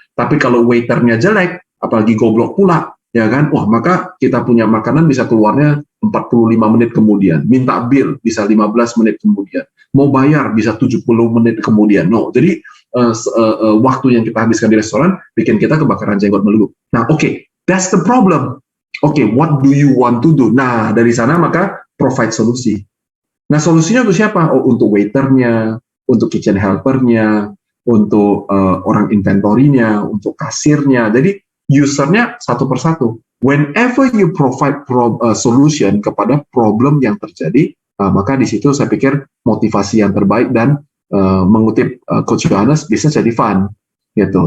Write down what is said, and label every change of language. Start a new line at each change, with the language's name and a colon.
Indonesian: Tapi kalau waiternya jelek, apalagi goblok pula, ya kan, maka kita punya makanan bisa keluarnya 45 menit kemudian. Minta bill bisa 15 menit kemudian. Mau bayar bisa 70 menit kemudian. No, jadi waktu yang kita habiskan di restoran bikin kita kebakaran jenggot melulu.
English: Nah, oke, that's the problem. Oke, what do you want to do?
Indonesian: Nah, dari sana maka provide solusi. Nah, solusinya untuk siapa? Untuk waiternya, untuk kitchen helpernya, untuk orang inventory-nya, untuk kasirnya. Jadi, usernya satu persatu.
English: Whenever you provide solution
Indonesian: kepada problem yang terjadi, maka di situ saya pikir motivasi yang terbaik dan mengutip Coach Johannes bisa jadi fun. Gitu.